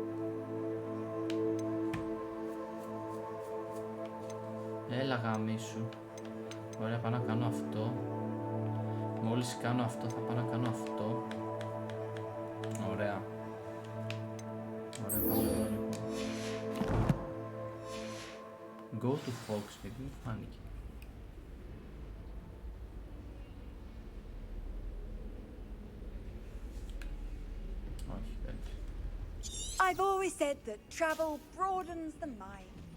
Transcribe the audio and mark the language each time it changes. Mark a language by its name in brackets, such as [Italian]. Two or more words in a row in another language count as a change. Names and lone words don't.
[Greek] Έλα γαμίσου. Ωραία, πάω να κάνω αυτό. Μόλις κάνω αυτό θα πάω να κάνω αυτό. Ωραία. Ωραία, πάμε εδώ λοιπόν. [English] Go to Fox, [Greek] γιατί μου φάνηκε. [English] I've always said that travel broadens the mind.